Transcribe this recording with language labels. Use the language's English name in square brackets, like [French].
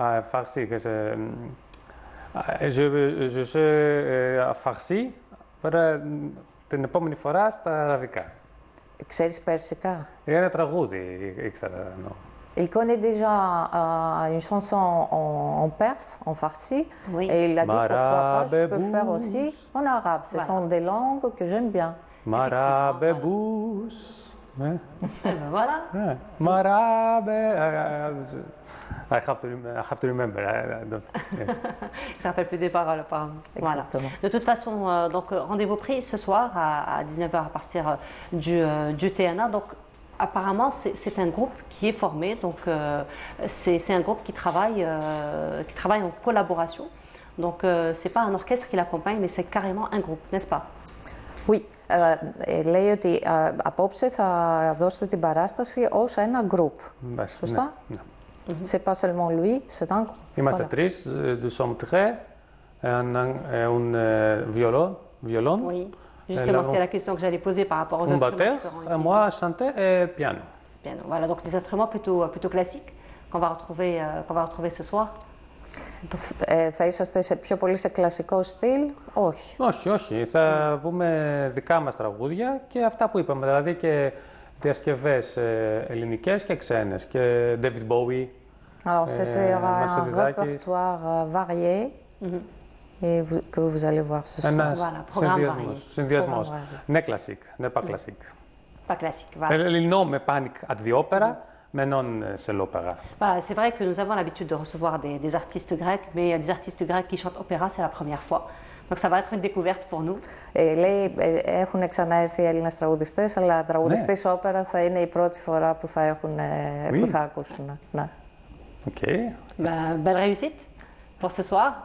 [French] Farsi, je sais farsi, [Greek] την επόμενη φορά στα αραβικά. Ξέρεις περσικά? Για ένα τραγούδι ήξερα. [French] Il connaît déjà une chanson en perse, en farsi, et il a dit pourquoi pas, je peux faire aussi en arabe. Ce sont des langues que j'aime bien. Marabebous. Voilà. [English] Marabe. I have to remember. [French] Il ne se rappelle plus des paroles, apparemment. Exactement. Voilà. De toute façon, donc rendez-vous pris ce soir à 19h à partir du TNA. Donc, apparemment, c'est un groupe qui est formé, donc c'est un groupe qui travaille en collaboration. Donc, c'est pas un orchestre qui l'accompagne, mais c'est carrément un groupe, n'est-ce pas? Oui. [Greek] Λέει ότι απόψε θα δώσετε την παράσταση ως ένα groupe. Σωστά? Ναι. [French] C'est pas seulement lui, c'est un groupe. [Greek] Είμαστε τρεις, [French] nous sommes très, un violon. Oui. Justement, c'était la question que j'allais poser par rapport aux instruments. Un batteur, moi, chanter et piano. Piano. Voilà, donc des instruments plutôt classiques qu'on va retrouver ce soir. [Greek] Θα είσαστε πιο πολύ σε κλασικό στυλ? Όχι. Όχι. Θα πούμε δικά μας τραγούδια και αυτά που είπαμε, δηλαδή και διασκευές ελληνικές και ξένες. Και David Bowie, [French] Alors, c'est un répertoire varié. Et que vous allez voir ce soir. [Greek] Ένας συνδυασμός. Ναι, κλασικ, ναι, [French] pas classique. Pas classique, voilà. Il nom me panique [English] at the opera, [French] mais non c'est l'opéra. Voilà, c'est vrai que nous avons l'habitude de recevoir des artistes grecs, mais des artistes grecs qui chantent opéra, c'est la première fois. Donc ça va être une découverte pour nous. [Greek] Λέει, έχουν ξαναέρθει οι Έλληνες τραγουδιστές, αλλά τραγουδιστές όπερα θα είναι η πρώτη φορά που θα ακούσουν. Ναι. [English] Okay. [French] Belle réussite pour ce soir.